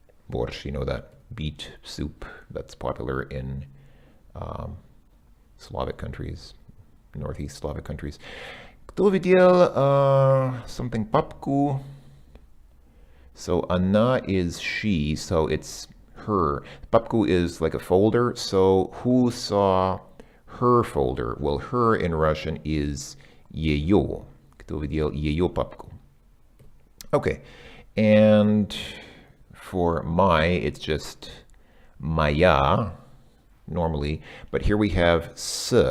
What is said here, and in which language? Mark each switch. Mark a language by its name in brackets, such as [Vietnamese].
[English] Борщ, you know, that beet soup that's popular in Slavic countries, Northeast Slavic countries. [Russian] Кто видел something папку? [English] So она is she, so it's her. Папку is like a folder, so who saw her folder? Well, her in Russian is ее. [Russian] Кто видел ее папку? [English] Okay, and for my, it's just моя, normally, but here we have с.